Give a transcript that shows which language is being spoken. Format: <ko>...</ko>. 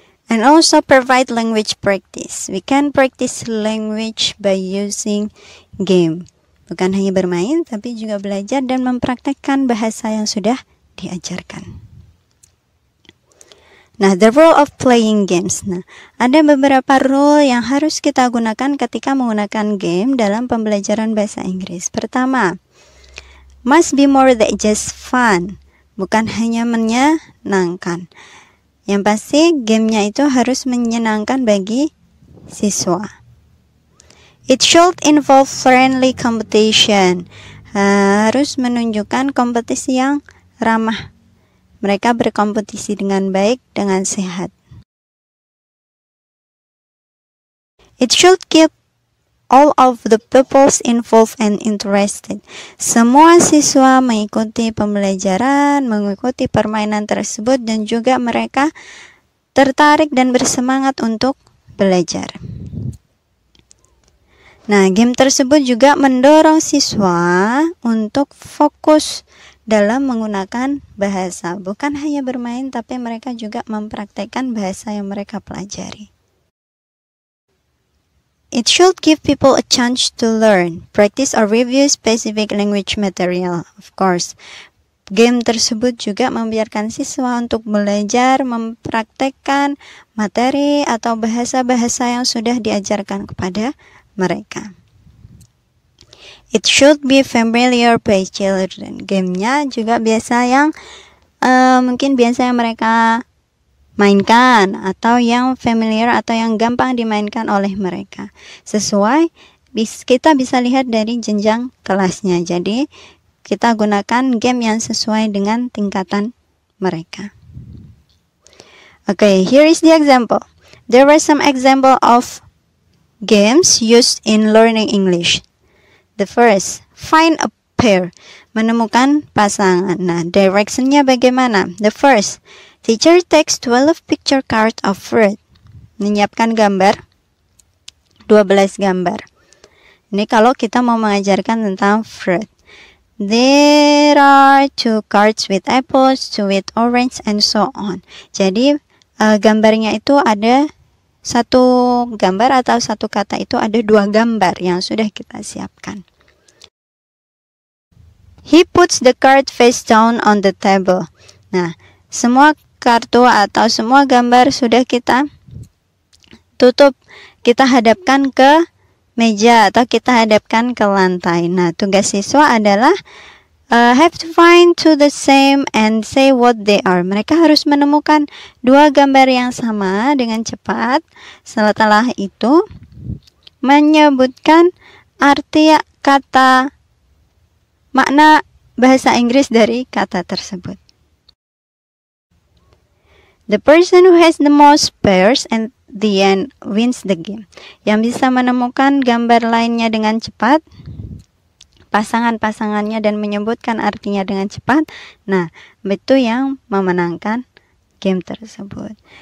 <en>And also provide language practice. We can practice language by using game.</en> <id>Bukan hanya bermain, tapi juga belajar dan mempraktekkan bahasa yang sudah diajarkan.</id> <en>Nah, the role of playing games.</en> <id>Nah, ada beberapa role yang harus kita gunakan ketika menggunakan game dalam pembelajaran bahasa Inggris.</id> <en>Pertama, must be more than just fun.</en> <id>Bukan hanya menyenangkan. Yang pasti, gamenya itu harus menyenangkan bagi siswa.</id> <en>It should involve friendly competition.</en> <id>Harus menunjukkan kompetisi yang ramah. Mereka berkompetisi dengan baik, dengan sehat.</id> <en>It should keep all of the pupils involved and interested.</en> <id>Semua siswa mengikuti pembelajaran, mengikuti permainan tersebut, dan juga mereka tertarik dan bersemangat untuk belajar. Nah, game tersebut juga mendorong siswa untuk fokus dalam menggunakan bahasa. Bukan hanya bermain, tapi mereka juga mempraktekkan bahasa yang mereka pelajari.</id> <en>It should give people a chance to learn, practice or review specific language material. Of course,</en> <id>game tersebut juga membiarkan siswa untuk belajar, mempraktekkan materi atau bahasa-bahasa yang sudah diajarkan kepada mereka.</id> <en>It should be familiar by children.</en> <id>Gamenya juga biasa yang mungkin biasa yang mereka mainkan, atau yang familiar atau yang gampang dimainkan oleh mereka. Sesuai, kita bisa lihat dari jenjang kelasnya. Jadi kita gunakan game yang sesuai dengan tingkatan mereka.</id> <en>Okay, here is the example. There were some example of games used in learning English. The first, find a pair,</en> <id>menemukan pasangan.</id> <en>Nah,</en> <id>directionnya bagaimana?</id> <en>The first, teacher takes 12 picture card of fruit.</en> <id>Menyiapkan gambar, 12 gambar. Ini kalau kita mau mengajarkan tentang</id> <en>fruit. There are 2 cards with apples, 2 with orange, and so on.</en> <id>Jadi, gambarnya itu ada satu gambar atau satu kata itu ada 2 gambar yang sudah kita siapkan.</id> <en>He puts the card face down on the table.</en> <id>Nah, semua kartu atau semua gambar sudah kita tutup. Kita hadapkan ke meja atau kita hadapkan ke lantai.</id> <en>Nah,</en> <id>tugas siswa adalah</id> <en>have to find two the same and say what they are.</en> <id>Mereka harus menemukan 2 gambar yang sama dengan cepat. Setelah itu, menyebutkan arti kata, makna bahasa Inggris dari kata tersebut.</id> <en>The person who has the most pairs and the end wins the game.</en> <id>Yang bisa menemukan gambar lainnya dengan cepat, pasangan-pasangannya, dan menyebutkan artinya dengan cepat, nah, itu yang memenangkan game tersebut.</id>